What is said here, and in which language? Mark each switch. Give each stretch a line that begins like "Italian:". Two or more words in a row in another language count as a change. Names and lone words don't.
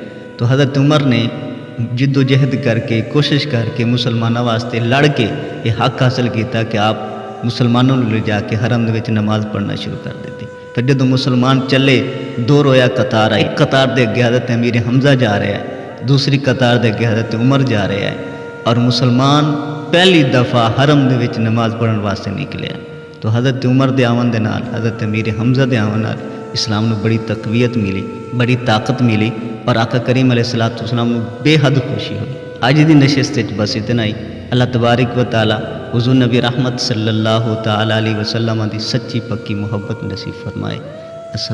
Punjabi: تو حضرت عمر نے جد و جہد کر کے، کوشش کر کے، مسلمانوں واسطے لڑ کے یہ حق حاصل کیتا کہ آپ مسلمانوں لے جا کے حرم دے وچ نماز پڑھنا شروع کر دیتی۔ پھر جدو مسلمان چلے، دو رویا قطار آئی، ایک قطار دے اگے حضرت امیر حمزہ جا رہا ہے، دوسری قطار دے اگے حضرت عمر جا رہا ہے، اور مسلمان پہلی دفعہ حرم دے وچ نماز پڑھن واسطے نکلے۔ تو حضرت عمر دے آون دے نال، حضرت امیر حمزہ دے آون نال اسلام نو بڑی تقویت ملی، بڑی طاقت ملی، اور آقا کریم
Arabic: علیہ السلام
Punjabi: نو بے حد خوشی ہوئی۔ اج دی نشست وچ بس اتنا ہی۔
Arabic: اللہ تبارک و تعالی
Punjabi: حضور نبی رحمت
Arabic: صلی اللہ تعالیٰ علیہ وسلم
Punjabi: دی سچی پکی محبت نصیب فرمائے۔